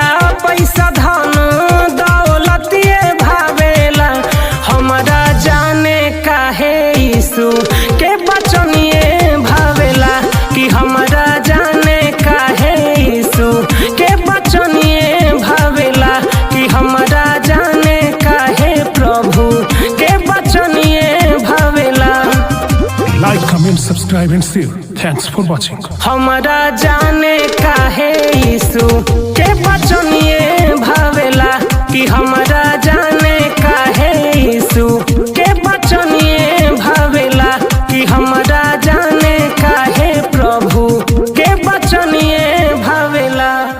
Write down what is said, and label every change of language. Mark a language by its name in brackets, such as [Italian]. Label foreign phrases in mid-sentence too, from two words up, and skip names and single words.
[Bhojpuri] पैसा धन दौलत ये भावेला, हमारा जाने काहे यीशु के वचन ये भावेला, कि हमारा जाने काहे यीशु के वचन ये भावेला, कि हमारा जाने काहे प्रभु के वचन ये भावेला। [English] Like, comment, subscribe and share. Thanks for watching. [Bhojpuri] हमारा जाने काहे यीशु के वचन ये भावेला, कि हमारा जाने काहे यीशु के वचन ये भावेला, कि हमारा जाने काहे प्रभु के वचन ये भावेला।